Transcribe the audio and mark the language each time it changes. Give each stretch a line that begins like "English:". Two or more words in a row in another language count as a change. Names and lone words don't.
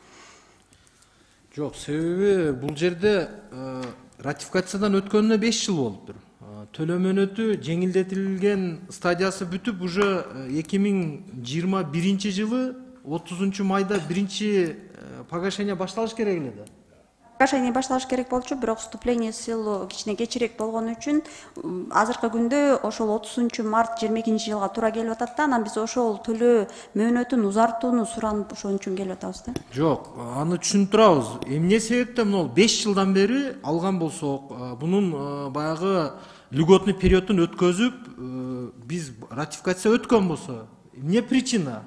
Kyrgyz: Жок, себеби бул жерде ратификациядан өткөнүнө 5 жыл болуптур. Төлөм мөөнөтү жеңилдетилген стадиясы бүтүп, уже 2021 жылы 30 майда биринчи погашение башталыш керек эле да. Погашение башталыш керек болчу, бирок
Russian: вступление в силу
Kyrgyz: кичине кечирээк болгон үчүн азыркы күндө ошол 30 март 22 жылга туура келип атат да, анан биз ошол төлөө мөөнөтүн узартууну суранып ошон үчүн келип атабыз да. Жок, аны түшүнүп турабыз. Эмне себептен могул 5 жылдан бери алган болсок, бунун баягы
Russian: льготный периодун
Kyrgyz: өткөзүп, биз ратификация өткөн болсо, эмне причина?